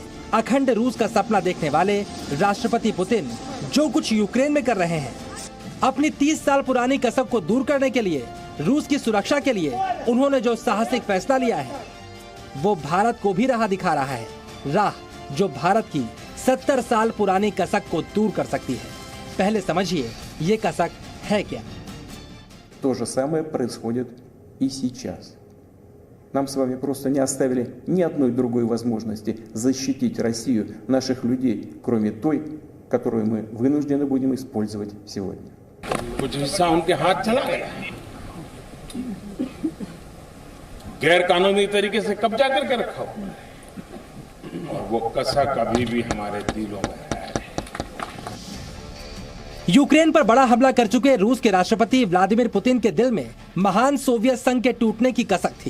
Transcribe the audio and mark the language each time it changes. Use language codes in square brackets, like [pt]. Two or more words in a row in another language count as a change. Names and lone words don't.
[hi] अखंड रूस का सपना देखने वाले राष्ट्रपति पुतिन जो कुछ यूक्रेन में कर रहे हैं, अपनी 30 साल पुरानी कसक को दूर करने के लिए, रूस की सुरक्षा के लिए उन्होंने जो साहसिक फैसला लिया है वो भारत को भी राह दिखा रहा है, राह जो भारत की 70 साल पुरानी कसक को दूर कर सकती है। पहले समझिए ये कसक है क्या। [ru] То же самое происходит и сейчас. Нам с вами просто не оставили ни одной другой возможности защитить Россию, наших людей, кроме той, которую мы вынуждены будем использовать сегодня. [hi] कुछ हिस्सा उनके हाथ चला गया, गैर कानूनी तरीके से कब्जा करके रखा हुआ और वो कसक अभी भी हमारे दिलों में है। यूक्रेन पर बड़ा हमला कर चुके रूस के राष्ट्रपति व्लादिमीर पुतिन के दिल में महान सोवियत संघ के टूटने की कसक थी।